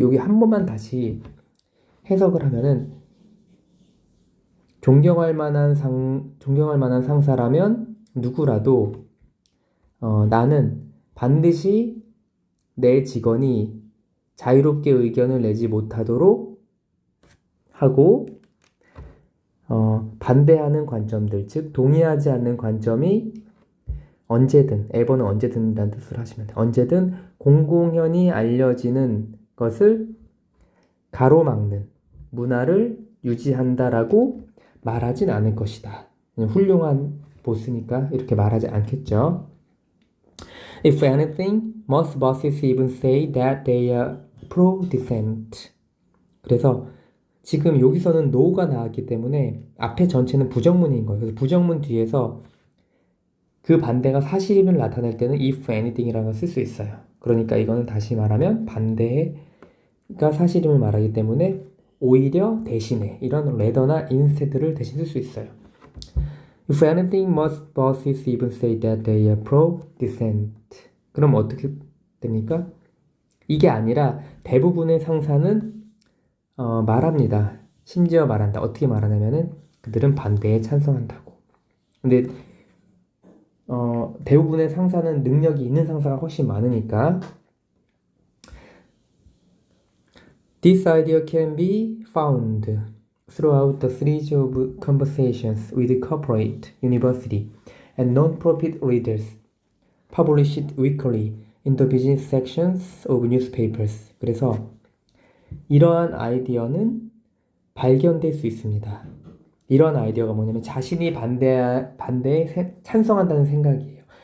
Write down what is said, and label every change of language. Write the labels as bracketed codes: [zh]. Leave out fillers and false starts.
[ko] 여기 한 번만 다시 해석을 하면은 존경할 만한 상사라면 누구라도 나는 반드시 내 직원이 자유롭게 의견을 내지 못하도록 하고 반대하는 관점들, 즉 동의하지 않는 관점이 언제든, 에버는 언제든 이라는 뜻을 하시면 돼요. 언제든 공공연히 알려지는 것을 가로막는 문화를 유지한다라고 말하진 않을 것이다. 훌륭한 보스니까 이렇게 말하지 않겠죠. [en] If anything, most bosses even say that they are pro-dissent. [ko] 그래서 지금 여기서는 no가 나왔기 때문에 앞에 전체는 부정문인 거예요. 그래서 부정문 뒤에서 그 반대가 사실임을 나타낼 때는 if anything이라는 걸 쓸 수 있어요. 그러니까 이거는 다시 말하면 반대가 사실임을 말하기 때문에 오히려 대신에 이런 rather나 instead를 대신 쓸 수 있어요. [en] If anything, most bosses even say that they are pro-dissent. [ko] 그럼 어떻게 됩니까? 이게 아니라 대부분의 상사는 말합니다. 심지어 말한다. 어떻게 말하냐면은 그들은 반대에 찬성한다고. 근데 대부분의 상사는 능력이 있는 상사가 훨씬 많으니까. [en] This idea can be found throughout the series of conversations with corporate, university, and non-profit readers published weekly in the business sections of newspapers. [ko] 그래서 이러한 아이디어는 발견될 수 있습니다. 이러한 아이디어가 뭐냐면 자신이 반대에 찬성한다는 생각이에요.